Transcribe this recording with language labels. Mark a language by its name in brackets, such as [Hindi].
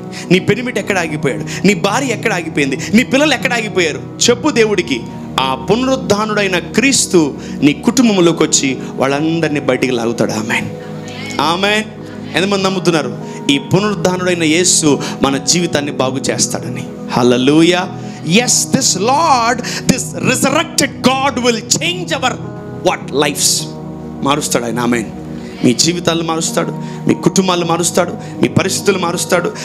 [Telugu] నీ పెనిమిటి ఎక్కడ ఆగిపోయాడు, నీ భార్య ఎక్కడ ఆగిపోయింది, నీ పిల్లలు ఎక్కడ ఆగిపోయారు చెప్పు దేవుడికి. ఆ పునరుద్ధానుడైన క్రీస్తు నీ కుటుంబంలోకి వచ్చి వాళ్ళందరినీ బయటికి లాగుతాడు. Amen, amen. ఎంతమంది నమ్ముతున్నారు ఈ పునరుద్ధానుడైన యేసు మన జీవితాన్ని బాగు చేస్తాడని? హల్లెలూయా. [English] Yes, this Lord, this resurrected God will change our lives. [Telugu] మారుస్తాడు ఆయన. ఆమెన్. మీ జీవితాలు మారుస్తాడు, మీ కుటుంబాలు మారుస్తాడు, మీ పరిస్థితులు మారుస్తాడు.